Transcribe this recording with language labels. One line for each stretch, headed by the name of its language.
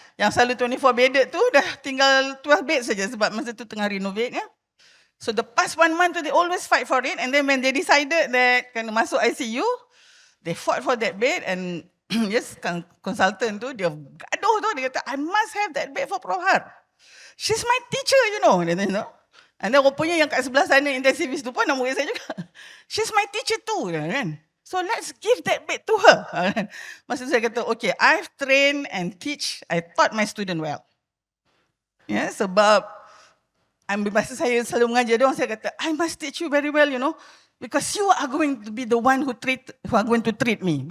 Malay: Yang selalu 24 bedded tu dah tinggal 12 bed saja sebab masa tu tengah renovate ya.
English: So the past 1 month they always fight for it, and then when they decided that
Malay: kena masuk ICU,
English: they fought for that bed, and yes,
Malay: consultant tu dia gaduh tu, dia kata
English: I must have that bed for Prof Har. She's my teacher, you know.
Malay: And then rupanya yang kat sebelah sana intensivist tu pun nama murid saya juga.
English: She's my teacher too
Malay: kan.
English: So let's give that bed to her.
Malay: Masa saya kata okay,
English: I've trained and I taught my student well.
Malay: Ya, sebab masa saya selalu mengajar dia orang, saya kata,
English: I must teach you very well, you know, because you are going to be the one who are going to treat me.